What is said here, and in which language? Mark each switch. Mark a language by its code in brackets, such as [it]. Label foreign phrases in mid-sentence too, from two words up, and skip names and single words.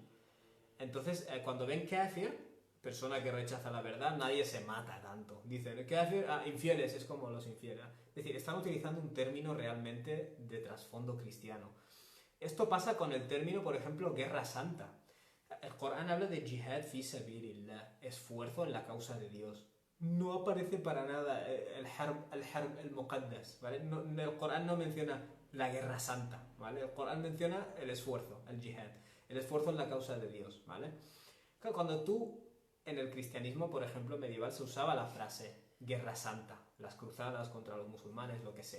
[es] Entonces, cuando ven kafir, persona que rechaza la verdad, nadie se mata tanto. Dicen, kafir, infieles, es como los infieles. Es decir, están utilizando un término realmente de trasfondo cristiano. Esto pasa con el término, por ejemplo, guerra santa. El Corán habla de [ar] جهاد في سبيل الله, [es] esfuerzo en la causa de Dios. No aparece para nada el muqaddas, ¿vale? No, el Corán no menciona la guerra santa, ¿vale? El Corán menciona el esfuerzo, el jihad, el esfuerzo en la causa de Dios, ¿vale? Claro, cuando en el cristianismo, por ejemplo, medieval, se usaba la frase guerra santa, las cruzadas contra los musulmanes, lo que sea.